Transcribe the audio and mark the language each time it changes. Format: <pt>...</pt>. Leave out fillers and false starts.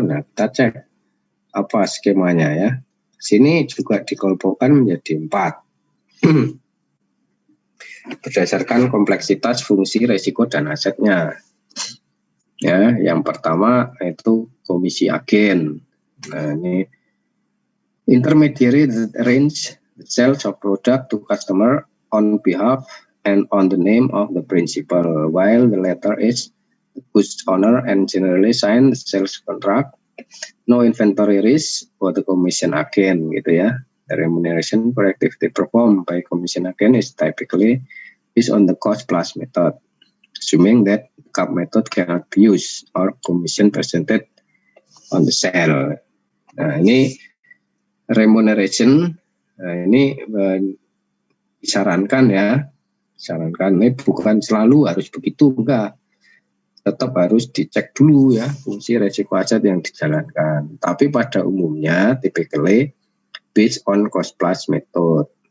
<id>Nah, kita cek apa skemanya ya. Sini juga dikelompokkan menjadi 4. Berdasarkan kompleksitas, fungsi, resiko, dan asetnya. Ya, yang pertama itu komisi agen. Nah, ini</id> <en>intermediary that arrange the sales of product to customer on behalf and on the name of the principal, while the latter is the goods owner and generally sign the sales contract. No inventory risk for the commission agent</en> <id>gitu ya.</id> <en>The remuneration for activity performed by commission agent is typically based on the cost plus method, assuming that CAP method cannot be used or commission percentage on the sale.</en> <id>Nah, ini remuneration, nah, ini disarankan ya, disarankan ini bukan selalu harus begitu, enggak. Tetap harus dicek dulu ya fungsi resiko aset yang dijalankan. Tapi pada umumnya</id> <en>typically based on cost plus method.</en>